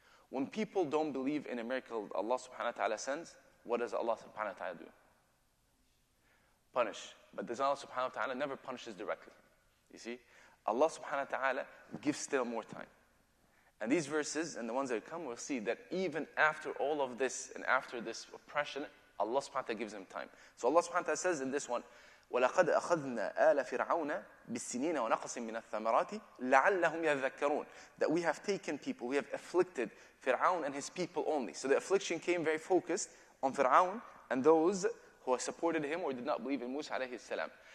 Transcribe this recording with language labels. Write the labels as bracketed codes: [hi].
[en] When people don't believe in a miracle Allah subhanahu wa ta'ala sends, what does Allah subhanahu wa ta'ala do? Punish. But does Allah subhanahu wa ta'ala never punishes directly? You see? Allah subhanahu wa ta'ala gives still more time. And these verses and the ones that come, we'll see that even after all of this and after this oppression, Allah subhanahu wa ta'ala gives them time. So Allah subhanahu wa ta'ala says in this one, [ar] وَلَقَدْ أَخَذْنَا آلَ فِرْعَوْنَ بِالسِّنِينَ وَنَقَصٍ مِّنَ الثَّمَرَاتِ لَعَلَّهُمْ يَذَّكَّرُونَ. [en] That we have taken people, we have afflicted Fir'aun and his people only. So the affliction came very focused on Fir'aun and those who supported him or did not believe in Musa alayhi salam.